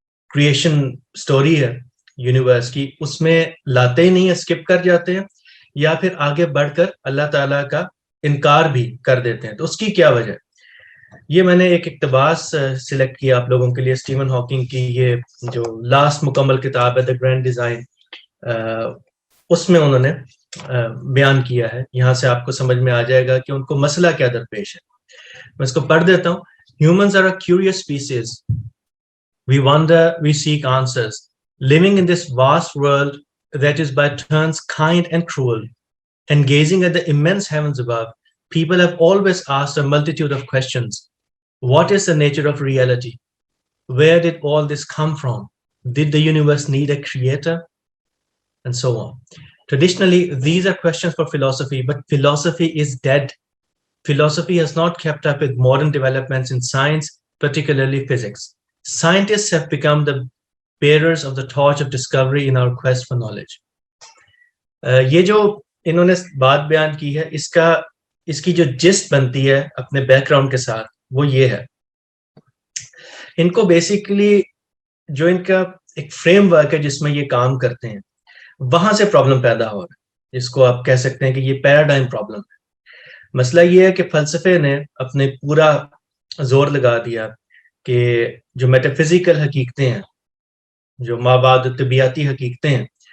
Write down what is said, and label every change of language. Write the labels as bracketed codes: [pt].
[ur] Creation story ہے universe کی اس میں لاتے ہی نہیں، اسکپ کر جاتے ہیں، یا پھر آگے بڑھ کر اللہ تعالیٰ کا انکار بھی کر دیتے ہیں۔ تو اس کی کیا وجہ؟ یہ میں نے ایک اقتباس سلیکٹ کیا آپ لوگوں کے لیے، اسٹیون ہاکنگ کی یہ جو لاسٹ مکمل کتاب ہے، دا گرینڈ ڈیزائن، اس میں انہوں نے بیان کیا ہے۔ یہاں سے آپ کو سمجھ میں آ جائے گا کہ ان کو مسئلہ کیا درپیش ہے۔ میں اس کو پڑھ دیتا ہوں۔ [en] Humans are a curious species. We wonder, we seek answers. Living in this vast world that is by turns kind and cruel, and gazing at the immense heavens above, people have always asked a multitude of questions. What is the nature of reality? Where did all this come from? Did the universe need a creator? And so on. Traditionally, these are questions for philosophy, but philosophy is dead. Philosophy has not kept up with modern developments in science, particularly physics. Scientists have become the bearers of the torch of discovery in our quest for knowledge. [ur] یہ جو انہوں نے بات بیان کی ہے، اس کی جو جسٹ بنتی ہے اپنے بیک گراؤنڈ کے ساتھ، وہ یہ ہے۔ ان کو بیسیکلی جو ان کا ایک فریم ورک ہے جس میں یہ کام کرتے ہیں، وہاں سے پرابلم پیدا ہو رہا ہے، جس کو آپ کہہ سکتے ہیں کہ یہ پیراڈائم پرابلم ہے۔ مسئلہ یہ ہے کہ فلسفے نے اپنے پورا زور لگا دیا کہ جو میٹا فزیکل حقیقتیں ہیں، جو مابعد طبیعتی حقیقتیں ہیں،